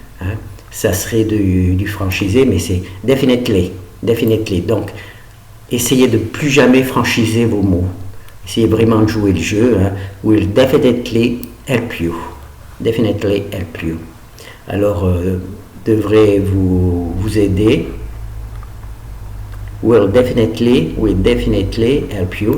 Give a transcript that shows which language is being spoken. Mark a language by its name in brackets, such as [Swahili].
[French] Hein, ça serait du franchisé, mais c'est definitely. Donc, essayez de plus jamais franchiser vos mots. Essayez vraiment de jouer le jeu. Hein. [English] Will definitely help you. Definitely help you. [French] Alors, devrait vous aider. [English] Will definitely help you.